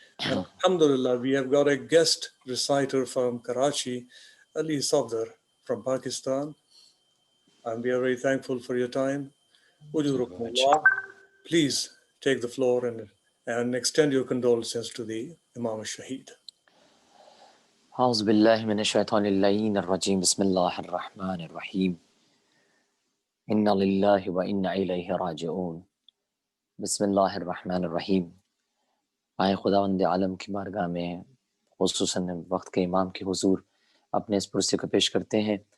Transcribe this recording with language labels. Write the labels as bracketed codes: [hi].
[en] And alhamdulillah, we have got a guest reciter from Karachi, Ali Safdar from Pakistan, and we are very thankful for your time. Ujurukumullah. Please take the floor and extend your condolences to the Imam al-Shaheed. [ar] أعوذ بالله من الشيطان اللعين الرجيم بسم الله الرحمن الرحيم إن لله وإنا إليه راجعون بسم الله الرحمن الرحیم. [ur] آئے خداوند عالم کی بارگاہ میں خصوصاً وقت کے امام کے حضور اپنے اس پرسے کو پیش کرتے ہیں.